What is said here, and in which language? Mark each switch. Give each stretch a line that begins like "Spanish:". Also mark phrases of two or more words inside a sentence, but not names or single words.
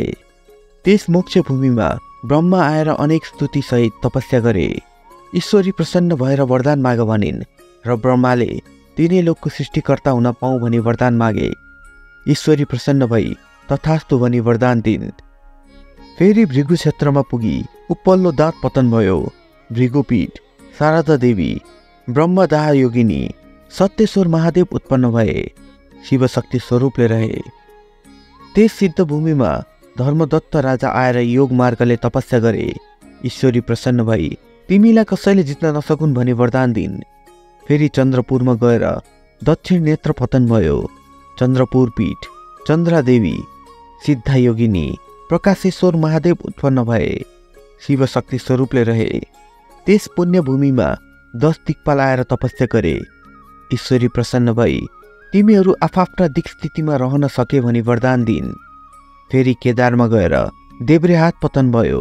Nepali: त्यस मोक्ष भूमिमा ब्रह्मा आएर अनेक स्तुति सहित तपस्या गरे। ईश्वरी प्रसन्न भएर वरदान माग भनिन् र ब्रह्माले तिनै लोकको सृष्टिकर्ता हुन पाऊ भनी वरदान मागे। ईश्वरी प्रसन्न भई तथास्तु भनी वरदान दिन्। फेरि भृगु क्षेत्रमा पुगी उपल्लो दाँत पतन भयो। भृगुपीठ शारदा देवी ब्रह्मदाह योगिनी सत्येश्वर महादेव उत्पन्न भए शिवशक्ति स्वरूपले रहे। त्यस सिद्ध भूमिमा धर्मदत्त राजा आएर योग मार्गले तपस्या गरे। ईश्वरी प्रसन्न भई तिमीलाई कसैले जित्न नसकुन् भनी वरदान दिन्। फेरि चन्द्रपुरमा गएर दक्षिण नेत्र पतन भयो। चन्द्रपुर पीठ चन्द्रा देवी सिद्धा योगिनी प्रकाशेश्वर महादेव उत्पन्न भए शिवशक्ति स्वरूपले रहे। त्यस पुण्य भूमिमा 10 दिक्पाल आएर तपस्या गरे। ईश्वरी प्रसन्न भई तिमीहरू आफ्ना दिक् स्थितिमा रहन सके भनी वरदान दिन्। फेरि केदारमा गएर देब्रे हात पतन भयो।